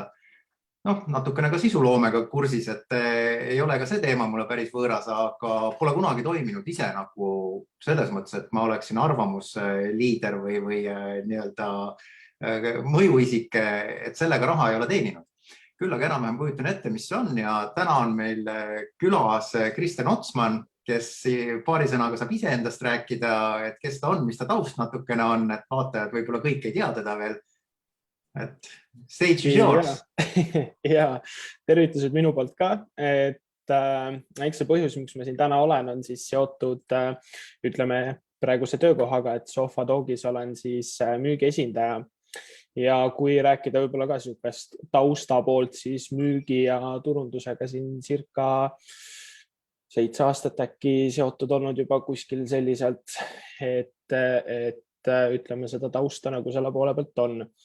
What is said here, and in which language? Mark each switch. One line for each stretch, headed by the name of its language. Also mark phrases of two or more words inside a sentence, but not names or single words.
Estonian: Natukene ka sisuloomega kursis, et ei ole ka see teema mulle päris võõras, aga pole kunagi toiminud ise nagu selles mõttes, et ma oleksin arvamusliider või nii-öelda mõjuisik, et sellega raha ei ole teeninud. Küll aga enam kujutan ette, mis see on ja täna on meil külas Kristen Otsman, kes paari sõnaga saab ise endast rääkida, et kes ta on, mis ta taust natukene on, et vaatajad võib-olla kõik ei tea teda veel.
English: Et stage is yours.
Estonian: Ja, tervitused minu poolt ka. Eks see põhjus, miks ma siin täna olen, on siis seotud, ütleme, praeguse töökohaga, et Sofa Dogis olen siis müügiesindaja. Ja kui rääkida võib-olla ka sihukest tausta poolt, siis müügi ja turundusega siin circa 7 aastat äkki seotud olnud juba kuskil selliselt, et ütleme seda tausta nagu selle poole pealt on.